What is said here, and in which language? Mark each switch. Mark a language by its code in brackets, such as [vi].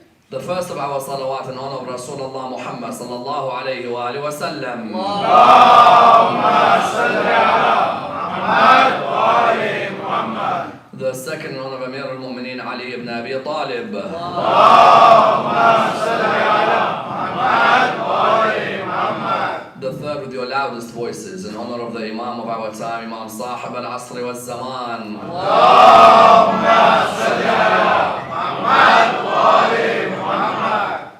[en] The first of our salawat in honor of Rasulullah Muhammad sallallahu alayhi wa alihi wa sallam. [ar] اللهم صل على محمد وآل محمد. [en] The second in honor of Amir al-Mu'mineen Ali ibn Abi Talib. [ar] اللهم صل على محمد وآل محمد. [en] The third with your loudest voices in honor of the Imam of our time, Imam Sahib al-Asr wal-Zaman. [ar] اللهم صل على محمد وآل محمد.